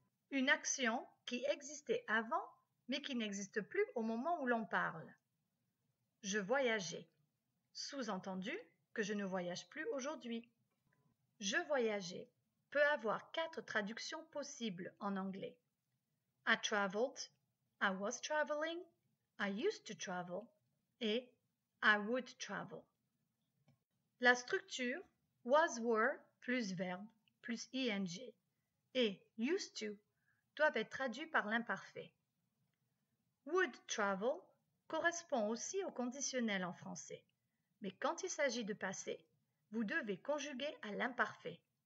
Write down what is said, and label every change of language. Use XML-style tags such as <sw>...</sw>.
<fr>Une action qui existait avant mais qui n'existe plus au moment où l'on parle. Je voyageais. Sous-entendu que je ne voyage plus aujourd'hui. Je voyageais peut avoir 4 traductions possibles en anglais.</fr> <en>I traveled, I was traveling, I used to travel et I would travel.</en> <fr>La structure was, were plus verbe plus ing et used to doivent être traduits par l'imparfait. Would travel correspond aussi au conditionnel en français, mais quand il s'agit de passé, vous devez conjuguer à l'imparfait.</fr>